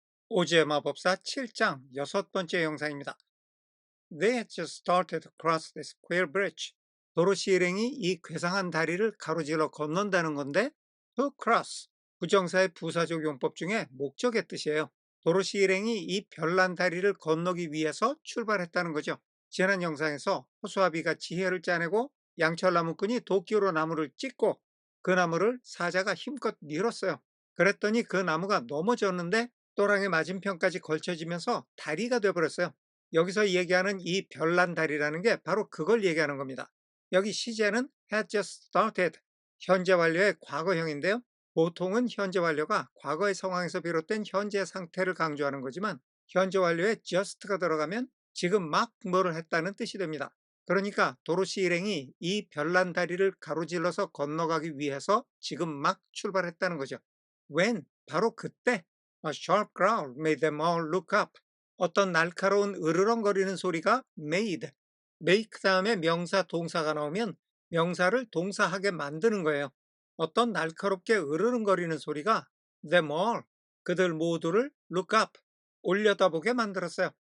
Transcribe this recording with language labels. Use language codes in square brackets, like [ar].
[ko] 오즈의 마법사 7장 6번째 영상입니다. [en] They had just started to cross the square bridge. [ko] 도로시 일행이 이 괴상한 다리를 가로질러 건넌다는 건데 [en] to cross, [ko] 부정사의 부사적 용법 중에 목적의 뜻이에요. 도로시 일행이 이 별난 다리를 건너기 위해서 출발했다는 거죠. 지난 영상에서 호수아비가 지혜를 짜내고 양철나무꾼이 도끼로 나무를 찢고 그 나무를 사자가 힘껏 밀었어요. 그랬더니 그 나무가 넘어졌는데 또랑의 맞은편까지 걸쳐지면서 다리가 되어버렸어요. 여기서 얘기하는 이 별난 다리라는 게 바로 그걸 얘기하는 겁니다. 여기 시제는 [en] had just started, [ko] 현재 완료의 과거형인데요. 보통은 현재 완료가 과거의 상황에서 비롯된 현재 상태를 강조하는 거지만 현재 완료에 just가 들어가면 지금 막 뭐를 했다는 뜻이 됩니다. 그러니까 도로시 일행이 이 별난 다리를 가로질러서 건너가기 위해서 지금 막 출발했다는 거죠. [en] When? [ko] 바로 그때 [en] A sharp growl made them all look up. [ko] 어떤 날카로운 으르렁거리는 소리가 [en] made, [ko] make 다음에 명사, 동사가 나오면 명사를 동사하게 만드는 거예요. 어떤 날카롭게 으르렁거리는 소리가 [en] them all, [ko] 그들 모두를 [en] look up, [ko] 올려다보게 만들었어요.